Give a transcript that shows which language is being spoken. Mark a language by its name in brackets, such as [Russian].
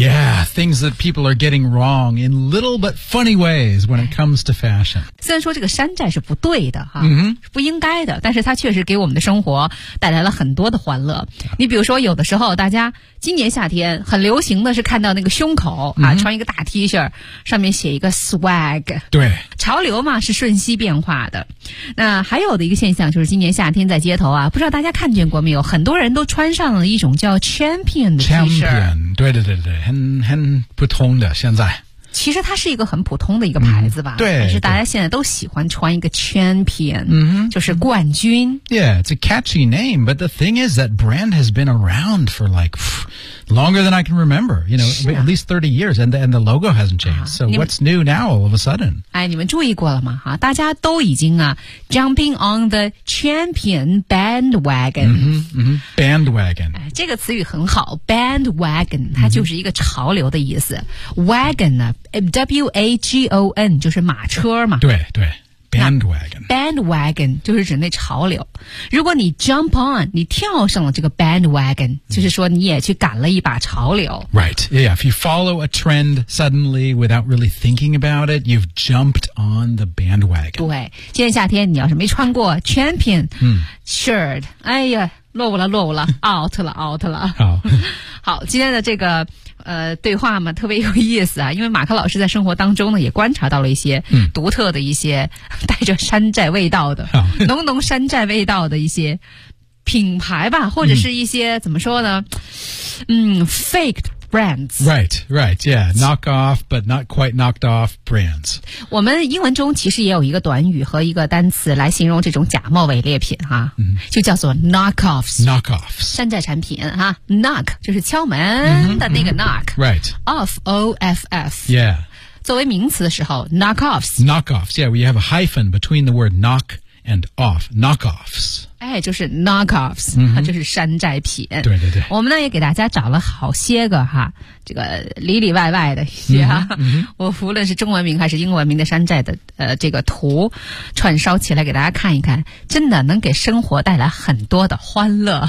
[English] Yeah, things that people are getting wrong in little but funny ways when it comes to fashion. [Chinese] 虽然说这个山寨是不对的、啊嗯、不应该的，但是它确实给我们的生活带来了很多的欢乐。你比如说有的时候大家今年夏天很流行的是看到那个胸口啊、嗯、穿一个大 T 恤上面写一个 swag。对。潮流嘛是瞬息变化的。那还有的一个现象就是今年夏天在街头啊，不知道大家看见过没有，很多人都穿上了一种叫 champion 的 T-shirt。champion, 对对对对，很普通的现在。其实它是一个很普通的一个牌子吧、嗯、对，但是大家现在都喜欢穿一个 champion、嗯、就是冠军。 [English] Yeah, it's a catchy name, but the thing is that brand has been around for like longer than I can remember, you know,、啊、 at least 30 years, and the logo hasn't changed.、啊、 so what's new now all of a sudden? [Chinese] 哎，你们注意过了吗、啊、大家都已经啊 [English] jumping on the champion bandwagon.、嗯嗯、bandwagon.、 [Chinese] 哎、这个词语很好 ,bandwagon, 它就是一个潮流的意思。 wagon 呢W-A-G-O-N 就是马车嘛，对对 bandwagon 就是指那潮流。如果你 [English] jump on, [Chinese] 你跳上了这个 bandwagon、mm-hmm. 就是说你也去赶了一把潮流。 [English] Right, yeah, if you follow a trend suddenly without really thinking about it, you've jumped on the bandwagon. [Chinese] 对，今天夏天你要是没穿过 champion、 mm-hmm. shirt, 哎呀落伍了落伍了out了 好，今天的这个对话嘛特别有意思啊，因为马克老师在生活当中呢也观察到了一些独特的一些、嗯、带着山寨味道的、哦、浓浓山寨味道的一些品牌吧，或者是一些、嗯、怎么说呢，嗯 [English] faked brands. Right, right, yeah, knock off but not quite knocked off brands. [Chinese] 我们英文中其实也有一个短语和一个单词来形容这种假冒伪劣品哈、嗯、就叫做 knock offs. 山寨产品哈 ,knock, 就是敲门的那个 knock.、 [English] Mm-hmm, right. Off, O-F-F. Yeah. [Chinese] 作为名词的时候 ,knock offs. [English] Knock offs, yeah, we have a hyphen between the word knock and off, knock offs. [Chinese] 哎，就是 knockoffs、嗯、就是山寨品，对对对，我们呢也给大家找了好些个哈，这个里里外外的一些、啊嗯嗯、我无论是中文名还是英文名的山寨的这个图串烧起来给大家看一看，真的能给生活带来很多的欢乐、